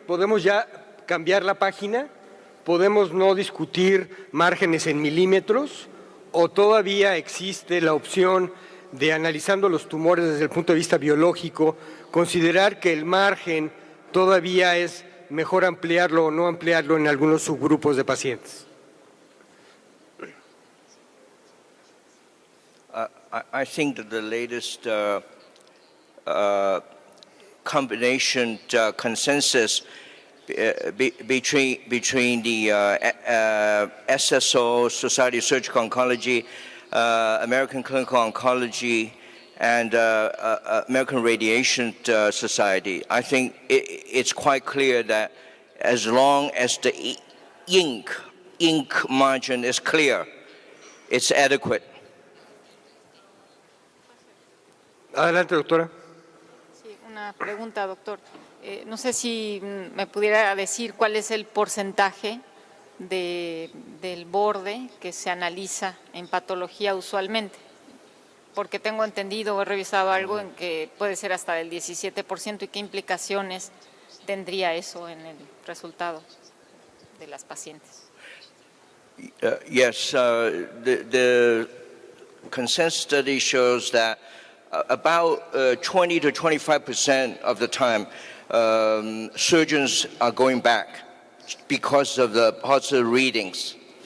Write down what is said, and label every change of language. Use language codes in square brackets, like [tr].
[es] ¿Podemos ya cambiar la página? ¿Podemos no discutir márgenes en milímetros? ¿O todavía existe la opción de, analizando los tumores desde el punto de vista biológico, considerar que el margen todavía es mejor ampliarlo o no ampliarlo en algunos subgrupos de pacientes? [en] I think that the latest combination consensus between the SSO, Society of Surgical Oncology, American Clinical Oncology, and American Radiation Society, I think it's quite clear that as long as the ink margin is clear, it's adequate. [es] Adelante, doctora. Sí, una pregunta, doctor. No sé si me pudiera decir cuál es el porcentaje del borde que se analiza en patología usualmente, porque tengo entendido o he revisado algo en que puede ser hasta del 17%, y qué implicaciones tendría eso en el resultado de las pacientes. [en] Yes, the consensus study shows that about 20 to 25% of the time surgeons are going back because of the positive readings.